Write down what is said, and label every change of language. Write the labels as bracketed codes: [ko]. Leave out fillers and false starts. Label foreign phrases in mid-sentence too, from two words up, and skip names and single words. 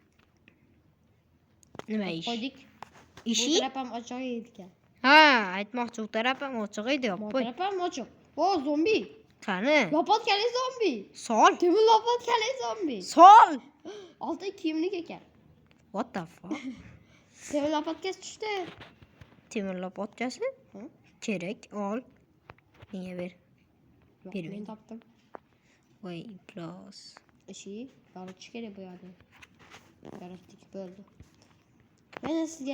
[uz] Nima ish? Qo'ydik. Ishi? Bu taraf ham ochiq ekan. Aytmoqchi, u taraf ham ochiq edi, Bu taraf ham ochiq. Zombi. Qani? Lopotkali zombi. Sol. Temir lopotkali zombi. Sol. Olti kiyimlik ekan. [en] What the fuck? [uz] Temir lopotkasi tushdi. Temir lopotkasi? Kerak, ol. Menga ber. Men topdim. Voy, Iplos. Ishi yoritish kerak bu yerda. Yoritdik bo'ldi. Mana sizga